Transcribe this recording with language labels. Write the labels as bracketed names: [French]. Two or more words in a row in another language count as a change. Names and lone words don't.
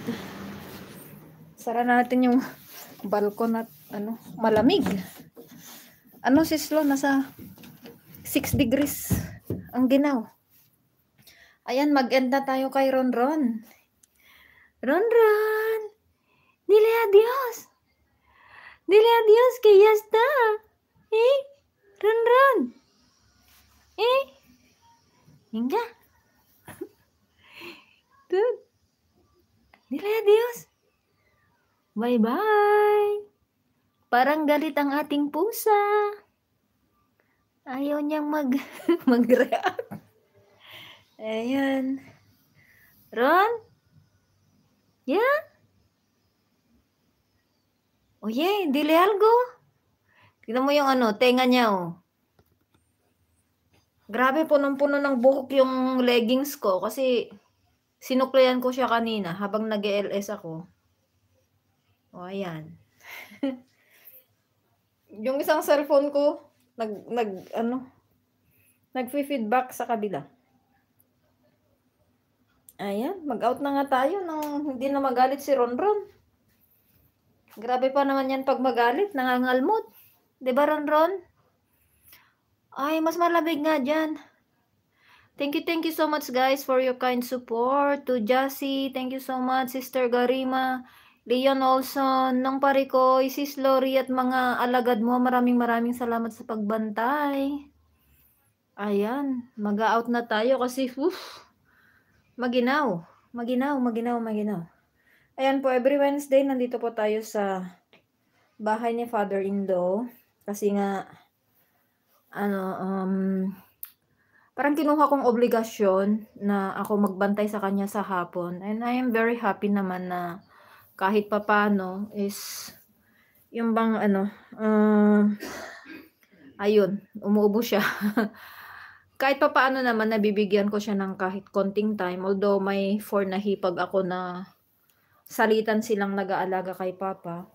[Filipino] Sara natin yung balkon at malamig. Sislo, nasa 6 degrees ang ginaw. Ayan, mag-end na tayo kay Ronron. Ronron! [Spanish] Dile adios! Dile adios que ya está! Ronron! Venga! Dude! Dile adios! [English] Bye-bye! [Filipino] Parang galit ang ating pusa. Ayaw niyang mag-react. Ayan. Ron? [Spanish] Yeah? Oye, dile algo. [Filipino] Tignan mo yung tenga niya, oh. Grabe, punong-puno ng buhok yung leggings ko kasi sinuklayan ko siya kanina habang nag-LS ako. O, ayan. Yung isang cellphone ko, nagfi-feedback sa kabila. Ayan, mag-out na nga tayo nang hindi na magalit si Ronron. Grabe pa naman yan pag magalit, nangangalmot. Diba, Ronron? Ay, mas malamig nga dyan. [English] Thank you so much, guys, for your kind support. To Jassy, thank you so much. Sister Garima, [Filipino] Leon Olson, Nong Parikoy, Sis Lori, at mga alagad mo. Maraming salamat sa pagbantay. Ayan, mag-out na tayo kasi, maginaw. Ayan po, [English] every Wednesday, [Filipino] nandito po tayo sa bahay ni father-in-law. Kasi nga, parang kinuha kong obligasyon na ako magbantay sa kanya sa hapon. [English] And I am very happy [Filipino] naman na kahit papano is, yung bang ayun, umuubo siya. Kahit papaano naman, nabibigyan ko siya ng kahit konting time. Although may 4 na hipag ako na salitan silang nag-aalaga kay Papa.